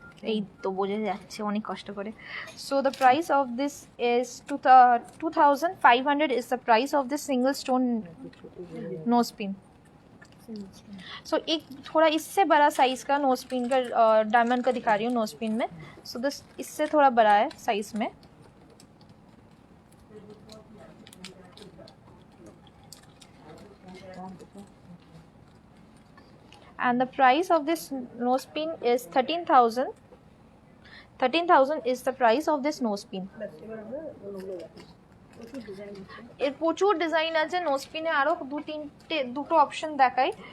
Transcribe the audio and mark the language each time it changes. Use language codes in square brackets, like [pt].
[bn] এই তো বোঝা যাচ্ছে অনেক কষ্ট করে। [en] So the price of this is 2500 is the price of this single stone nose pin. [hi] सो एक थोड़ा इससे बड़ा साइज़ का नोज पिन का डायमंड का दिखा रही हूँ नोज पिन में। सो दिस इससे थोड़ा बड़ा है साइज़ में। [en] And the price of this nose pin is 13,000। 13,000 is the price of this nose pin. [bn] এর প্রচুর ডিজাইন আছে নোজ পিনে, আরো দুটো অপশন দেখাই।